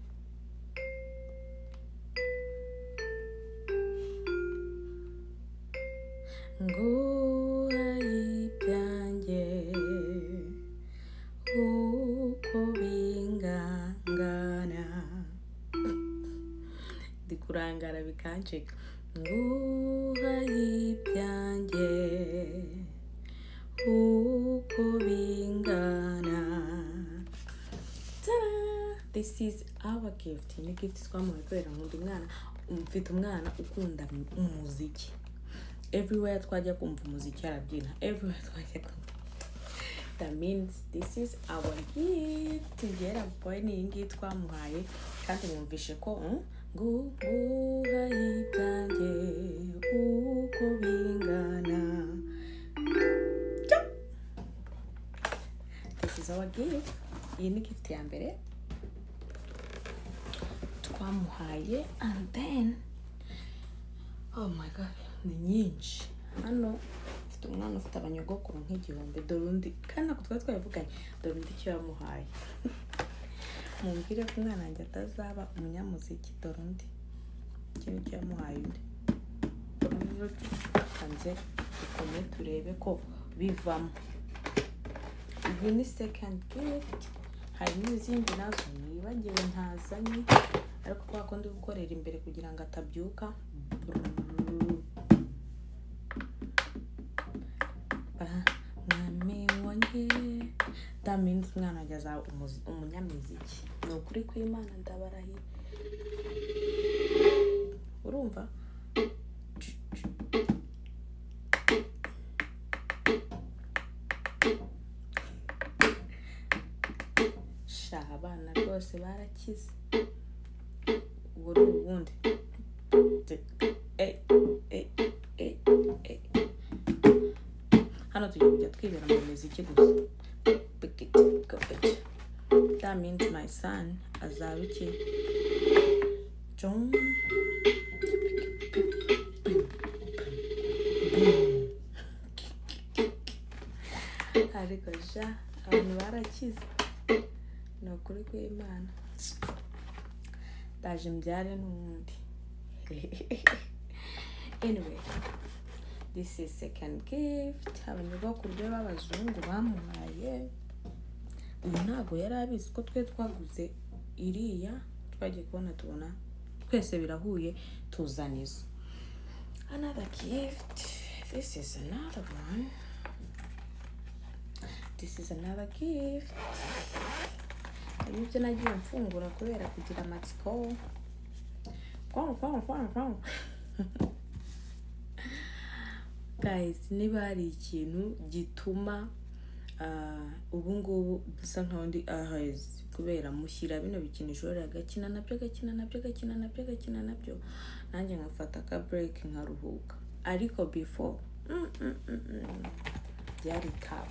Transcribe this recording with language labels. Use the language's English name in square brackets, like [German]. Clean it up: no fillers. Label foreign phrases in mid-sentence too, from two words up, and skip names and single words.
[Kinyarwanda] Nguha ibyanjye uko bingana, ndikurangara bikancika. Nguha ibyanjye uko bingana. [English] This is our gift. [Kinyarwanda] Ni gift twamuhaye kubera nkunda umwana, mfite umwana ukunda umuziki. Everywhere twajya kumva umuziki arabyina. [English] That means this is our gift. [Kinyarwanda] Ngera boy ni ingi twamuhaye kandi mwumvishe ko nguha ibyanjye uko bingana. [English] This is our gift. [Kinyarwanda] Iyi ni gift ya mbere twamuhaye, [English] and then oh my god, [Kinyarwanda] ni nyinshi. Hano mfite umwana ufite abanyogokuru nk'igihumbi. Dore undi kandi nako twavuganye. Dore undi icyo yamuhaye. Mumbwire ko umwana wanjye atazaba umunyamuziki. Dore undi ikintu cyo yamuhaye undi. Kanze dukomeye turebe ko bivamo. Iyi ni [English] second gift. [Kinyarwanda] Hari n'izindi nazo nibagiwe ntazanye, ariko kwa ko ndi gukorera imbere kugira ngo atabyuka. [English] That means [Kinyarwanda] umwana ajyaza umunyamuziki. Ni ukuri kw'Imana ndabarahiye. Urumva? Abana rwose barakize. Ubwo ubundi hano tugiye kujya twibera mu muziki gusa. [English] That means my son [Kinyarwanda] azaba iki? [English] John. [Kinyarwanda] Ariko ja abantu barakize. No kuri kw'Imana. Ndaje mbyare n'undi. [English] Anyway, this is second gift. [Kinyarwanda] Abanyogokuru b'Abazungu bamuhaye. Uyu ntago yari abizi ko twe twaguze iriya, twagiye kubona tubona twese birahuye tuzanizo. [English] Another gift. This is another one. This is another gift. [Kinyarwanda] Ibyo nagiye mfungura kubera kugira amatsiko. Guys, niba hari ikintu gituma ubu ngubu dusa nkaho ndi ahezi kubera mushyira bino bikinisho rero agakina nabyo nanjye nkafata ka break nkaruhuka, ariko before byari tough.